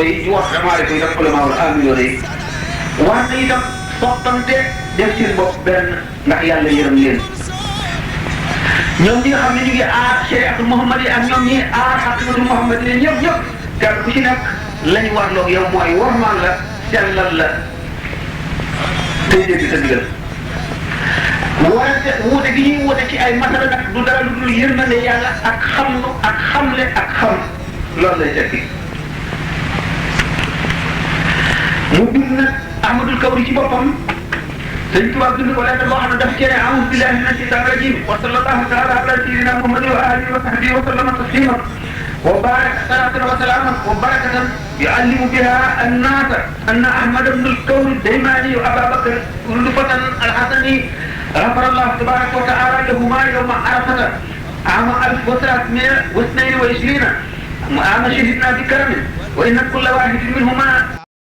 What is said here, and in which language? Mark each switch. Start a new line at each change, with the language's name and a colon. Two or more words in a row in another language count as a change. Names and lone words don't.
Wolof: yi ñu wormaale ko itam
Arabic: العلماء العاملون
Wolof: yi war na itam soppante def seen bopp benn ndax yàlla yërëm leen ñoom ñi nga xam ne ñu ngi aar
Arabic: شريعة المحمد
Wolof: yi ak ñoom ñi aar
Arabic: حقيقة المحمد
Wolof: yi ñëpp kenn ku ci nekk lañu warloo yow mooy wormaal la sellal la tey dégg sa digal wante wuute gi ñuy wuute ci ay masala nag du dara lu dul yërmande yàlla ak xamlu ak xamle ak xam loolu lay tekki mu bind nag Ahmadul Kawri ci boppam sëñ Tuubaa bind ko lettre boo xam ne daf cee
Arabic: أعوذ بالله من الشيطان الرجيم وصلى الله تعالى على سيدنا محمد وآله وصحبه وسلم تسليما وبركة صلاة وسلاما وبركة يعلم بها الناس أن أحمد بن الكوري الديماني وأبا بكر الفة الحسني غفر الله تبارك وتعالى لهما يوم عرفة عام 1322 عام شهدنا بكرمه وإن كل واحد منهما